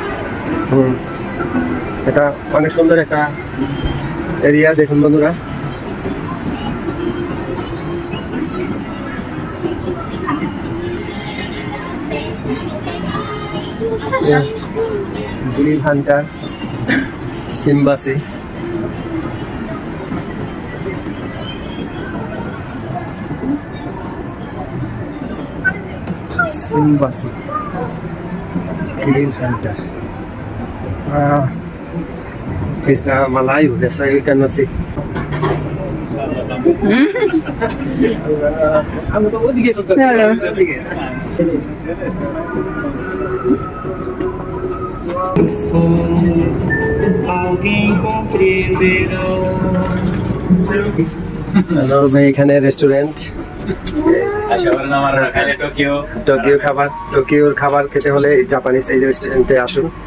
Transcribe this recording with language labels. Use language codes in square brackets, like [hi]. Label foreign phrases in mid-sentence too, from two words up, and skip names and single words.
[bn] এটা অনেক সুন্দর একটা এরিয়া। দেখুন বন্ধুরা, গ্রিল হান্টার সিম্বাসি। Grill Hunter. [es] Está Malayo, de eso yo no sé. [pt] Alguém compreenderá. [bn] হ্যালো ভাই, এখানে রেস্টুরেন্ট, টোকিওর খাবার খেতে হলে জাপানিজ এই রেস্টুরেন্টে আসুন।